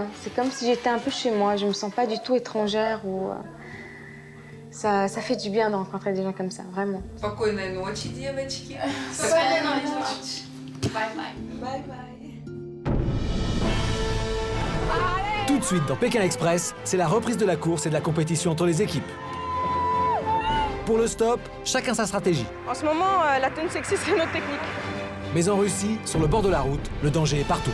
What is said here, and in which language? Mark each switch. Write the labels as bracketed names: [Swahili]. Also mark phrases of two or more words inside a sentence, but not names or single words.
[French] C'est comme si j'étais un peu chez moi. Je me sens pas du tout étrangère ou... Ça fait du bien de rencontrer des gens comme ça, vraiment. [Russian] Спокойной ночи, девочки. Спокойной ночи. [English] Bye bye. [French] Tout de suite dans Pékin Express, c'est la reprise de la course et de la compétition entre les équipes. Pour le stop, chacun sa stratégie. En ce moment, la tenue sexy, c'est notre technique. Mais en Russie, sur le bord de la route, le danger est partout.